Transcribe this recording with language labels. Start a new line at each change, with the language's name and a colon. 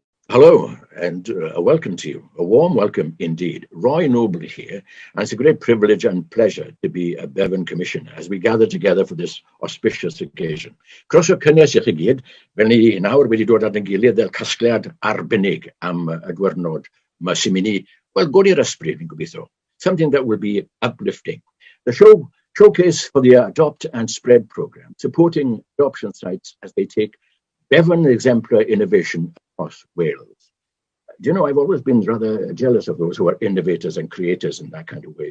English: Hello and a welcome to you. A warm welcome indeed. Roy Noble here, and it's a great privilege and pleasure to be a Bevan Commissioner as we gather together for this auspicious occasion.
Welsh: Croeso cynnes i chi gyd, fel ni nawr wedi dod at ein gilydd fel casgliad arbennig am y diwrnod yma sy'n mynd i, wel, godi i'r ysbryd, fi'n gobeithio.
English: Something that will be uplifting. The showcase for the Adopt and Spread program, supporting adoption sites as they take Bevan exemplar innovation across Wales. Do you know, I've always been rather jealous of those who are innovators and creators in that kind of way.